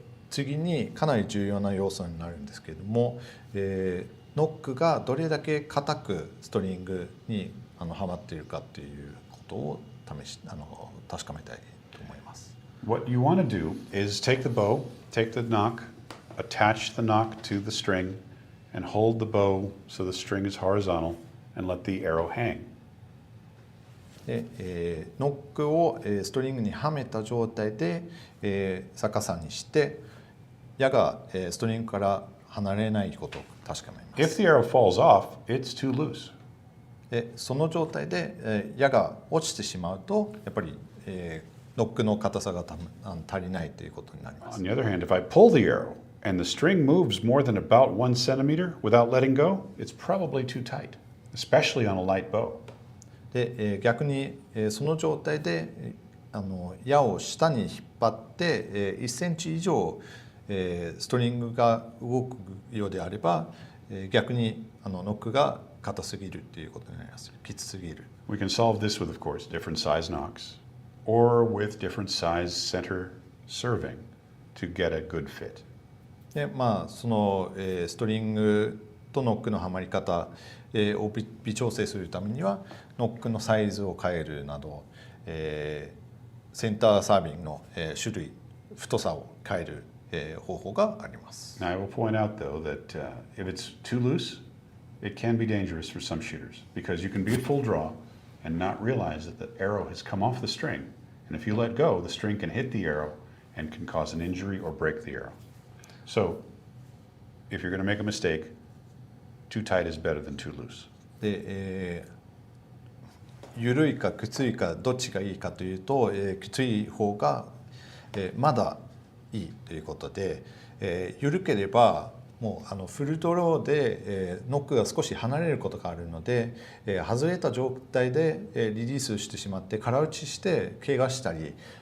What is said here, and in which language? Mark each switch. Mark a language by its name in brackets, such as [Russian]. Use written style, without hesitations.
[Japanese] 次にかなり重要な要素になるんですけれども、ノックがどれだけ硬くストリングにはまっているかということを確かめたいと思います。 [English] What you want to do is take the bow, take the nock, attach the nock to the string, and hold the bow so the string is horizontal, and let the arrow hang. [Japanese] で、ノックをストリングにはめた状態で、逆さにして矢がストリングから離れないことを確かめます。 [English] If the arrow falls off, it's too loose. [Japanese] で、その状態で矢が落ちてしまうとやっぱりノックの硬さが足りないということになります。 [English] On the other hand, if I pull the arrow and the string moves more than about 1 centimeter without letting go, it's probably too tight, especially on a light bow. [Japanese] で、逆に、その状態で矢を下に引っ張って、1センチ以上、ストリングが動くようであれば、逆にノックが硬すぎるということになります。きつすぎる。 [English] We can solve this with, of course, different size knocks or with different size center serving to get a good fit. [Japanese] で、その、ストリングとノックのはまり方、を微調整するためにはノックのサイズを変えるなど、センターサービングの、種類、太さを変える、方法があります。 [English] Now, I will point out, though, that if it's too loose, it can be dangerous for some shooters because you can be at full draw and not realize that the arrow has come off the string. And if you let go, the string can hit the arrow and can cause an injury or break the arrow. So, if you're going to make a mistake, too tight is better than too loose. [Japanese] で、緩いかきついかどっちがいいかというと、きつい方が、まだいいということで、緩ければもうフルドローで、ノックが少し離れることがあるので、外れた状態で、リリースしてしまって空打ちして怪我したり、